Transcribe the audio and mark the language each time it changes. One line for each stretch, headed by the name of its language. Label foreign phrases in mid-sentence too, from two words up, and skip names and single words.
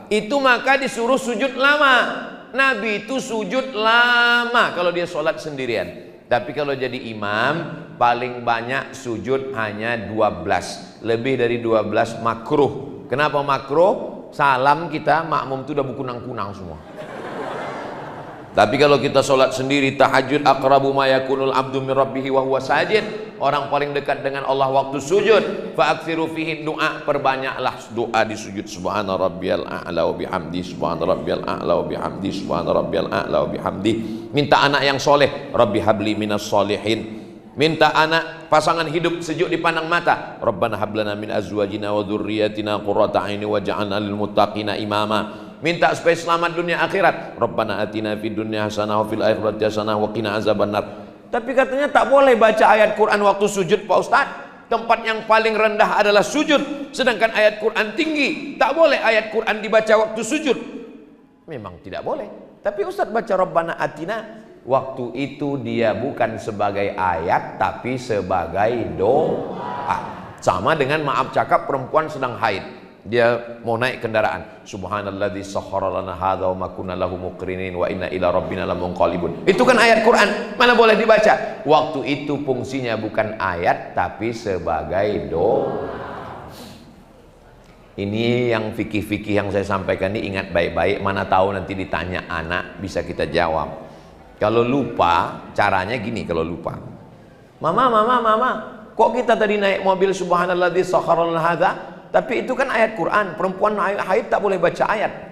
Indonesian: Itu maka disuruh sujud lama. Nabi itu sujud lama kalau dia sholat sendirian. Tapi kalau jadi imam, paling banyak sujud hanya 12. Lebih dari 12 makruh. Kenapa makruh? Salam kita makmum itu udah berkunang-kunang semua. Tapi kalau kita sholat sendiri, tahajud,
Arabic: أقرب ما يكون العبد من ربه وهو ساجد,
Indonesian: orang paling dekat dengan Allah waktu sujud.
Arabic: فأكثروا فيه الدعاء,
Indonesian: perbanyaklah doa di sujud.
Arabic: سبحان ربي الأعلى وبحمده، سبحان ربي الأعلى وبحمده، سبحان ربي الأعلى وبحمده.
Indonesian: Minta anak yang soleh,
Arabic: رب هب لي من الصالحين.
Indonesian: Minta anak pasangan hidup sejuk dipandang mata,
Arabic: ربنا هب لنا من أزواجنا وذرياتنا قرة أعين واجعلنا للمتقين إماما.
Indonesian: Minta supaya selamat dunia akhirat,
Arabic: ربنا آتنا في الدنيا حسنة وفي الآخرة حسنة وقنا عذاب النار.
Indonesian: Tapi katanya tak boleh baca ayat Quran waktu sujud, Pak Ustaz. Tempat yang paling rendah adalah sujud, sedangkan ayat Quran tinggi. Tak boleh ayat Quran dibaca waktu sujud. Memang tidak boleh. Tapi Ustaz baca
Arabic: ربنا آتنا,
Indonesian: waktu itu dia bukan sebagai ayat tapi sebagai doa. Sama dengan maaf cakap perempuan sedang haid, dia mau naik kendaraan,
Arabic: سبحان الذي سخر لنا هذا وما كنا له مقرنين وإنا إلى ربنا لمنقلبون.
Indonesian: Itu kan ayat Quran, mana boleh dibaca. Waktu itu fungsinya bukan ayat tapi sebagai doa. Ini yang fikih-fikih yang saya sampaikan ini, ingat baik-baik, mana tahu nanti ditanya anak bisa kita jawab. Kalau lupa, caranya gini. Kalau lupa, mama, kok kita tadi naik mobil
Arabic: سبحان الذي سخر لنا هذا,
Indonesian: tapi itu kan ayat Quran, perempuan haid tak boleh baca ayat.